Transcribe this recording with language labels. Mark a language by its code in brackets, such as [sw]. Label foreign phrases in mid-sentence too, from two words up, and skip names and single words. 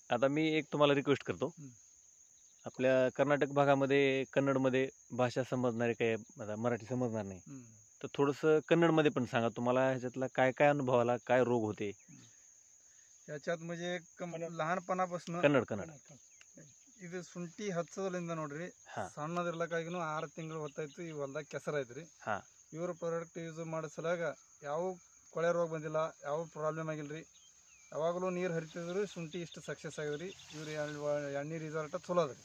[mr] आता मी एक तुम्हाला रिक्वेस्ट करतो. आपल्या कर्नाटक भागामध्ये कन्नडमध्ये भाषा समजणारे काही आता मराठी समजणार नाही, तर थोडंसं कन्नडमध्ये पण सांगा तुम्हाला ह्याच्यातला काय काय अनुभव आला, काय रोग होते. याच्यात म्हणजे लहानपणापासून कन्नड. [kn] ಇದು ಶುಂಠಿ ಹಚ್ಚೋದ್ರಿಂದ ನೋಡ್ರಿ ಹಾ. ಸಣ್ಣದಿರ್ಲಕ್ಕಾಗಿನೂ 6 ತಿಂಗಳು ಹೊತ್ತಾಯ್ತು. ಈ ಹೊಲ್ದಾಗ ಕೆಸರ ಐತ್ರಿ. ಹಾ. ಇವ್ರ [en] product use [kn] ಮಾಡೋ ಸಲಾಗ ಯಾವ ಕೊಳೆ ರೋಗ ಬಂದಿಲ್ಲ, ಯಾವ ಪ್ರಾಬ್ಲಮ್ ಆಗಿಲ್ರಿ. ಯಾವಾಗಲೂ ನೀರು ಹರಿತಿದ್ರು, ಶುಂಠಿ ಇಷ್ಟು ಸಕ್ಸಸ್ ಆಗಿದ್ರಿ. ಇವ್ರ ಎಣ್ಣೆ ರಿಸಲ್ಟ್ ಚಲೋ ಅದ್ರಿ.